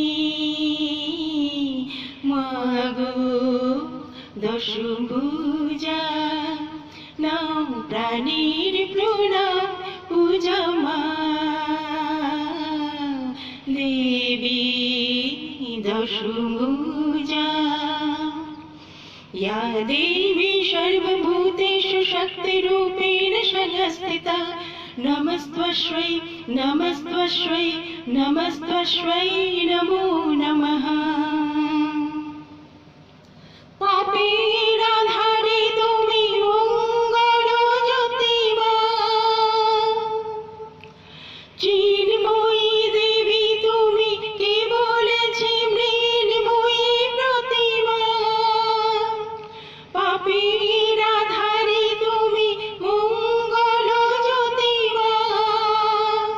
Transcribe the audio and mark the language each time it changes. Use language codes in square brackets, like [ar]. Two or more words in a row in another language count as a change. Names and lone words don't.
[bn] মাগো দশভুজা নাম প্রাণীর প্রণাম পূজা মা। দেবী দশভুজা। [sa] या देवी सर्वभूतेषु शक्तिरूपेण संस्थिता। नमस्त्वस्मै नमस्त्वस्मै नमस्त्वस्मै नमो नमः। [bn] পাপের আধারে তুমি মঙ্গল জ্যোতি মা। চিন্ময়ী দেবী তুমি কেবল মৃন্ময়ী প্রতিমা। পাপের আধারে তুমি মঙ্গল জ্যোতি মা।